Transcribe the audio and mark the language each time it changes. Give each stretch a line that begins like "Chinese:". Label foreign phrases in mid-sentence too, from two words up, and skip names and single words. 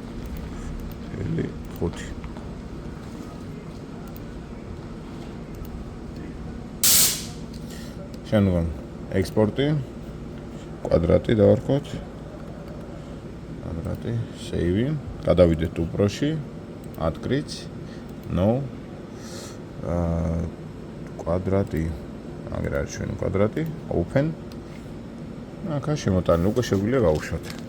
Georgian: 5. შემდგომ ექსპორტი კვადრატი დავარქოთ. კვადრატი, save. გადავიდეთ უპროში.
English: Add-grid. No.
Georgian: კვადრატი. აგერ არის ჩვენი კვადრატი. Open. აქ შემოტანილი უკვე შეგვიძლია გავუშვათ.